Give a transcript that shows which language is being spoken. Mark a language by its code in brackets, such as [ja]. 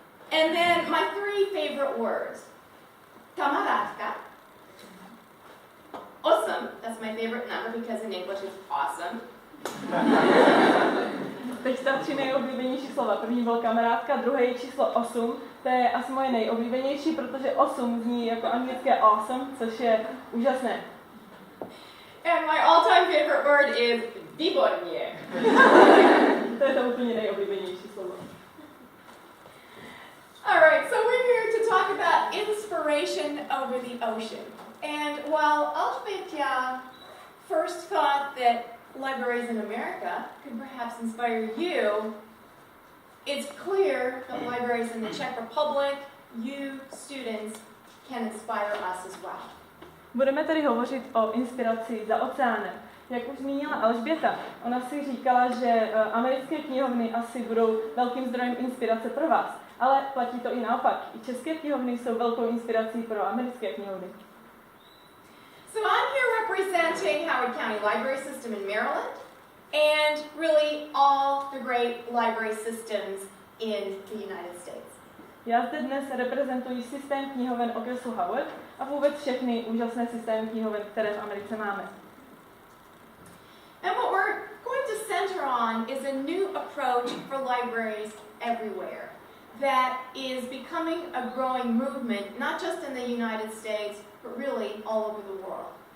[en] And then my 3 favorite words. Kamarádka. Awesome. That's my favorite number because in English it's awesome. [cs] Teď ta 3 nejoblíbenější slova. První byl kamarádka, druhé číslo 8. To je asi moje nejoblíbenější, protože 8 zní jako anglické awesome, což je úžasné. [en] And my all-time favorite word is výborně. [cs] To je to úplně nejoblíbenější slovo. [en] Alright, so we're here to talk about inspiration over the ocean. And while Alžběta first thought that libraries in America could perhaps inspire you, it's clear that libraries in the Czech Republic, you students, can inspire us as well. [cs] Budeme tedy hovořit o inspiraci za oceánem. Jak už zmínila Alžběta, ona si říkala, že americké knihovny asi budou velkým zdrojem inspirace pro vás, ale platí to i naopak. I české knihovny jsou velkou inspirací pro americké knihovny. [en] So I'm here representing Howard County Library System in Maryland and really all the great library systems in the United States. [cs] Já zde dnes reprezentuji systém knihoven okresu Howard a vůbec všechny úžasné systémy knihoven, které v Americe máme. [en] And what we're going to center on is a new approach for libraries everywhere that is becoming a growing movement, not just in the United States, but really all over the world.